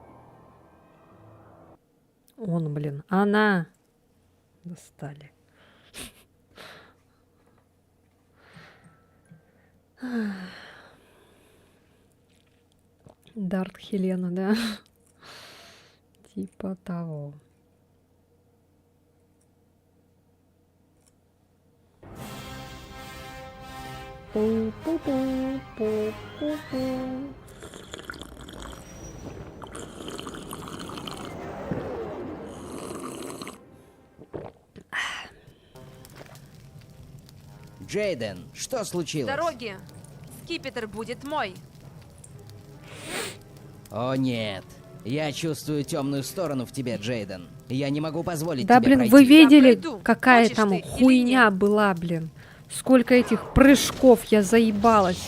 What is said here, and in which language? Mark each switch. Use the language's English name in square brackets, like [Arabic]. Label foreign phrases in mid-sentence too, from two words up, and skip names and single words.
[Russian] Он, блин. Она. Достали. Дарт Хелена, да? Типа того. Пу-пу-пу-пу-пу-пу. Джейден, что С случилось? дороги! Скипетр будет мой! О нет. Я чувствую темную сторону в тебе, Джейден. Я не могу позволить Да, тебе блин, пройти. вы видели, пройду. какая Хочешь там ты или хуйня нет? была, блин? Сколько этих прыжков, я заебалась.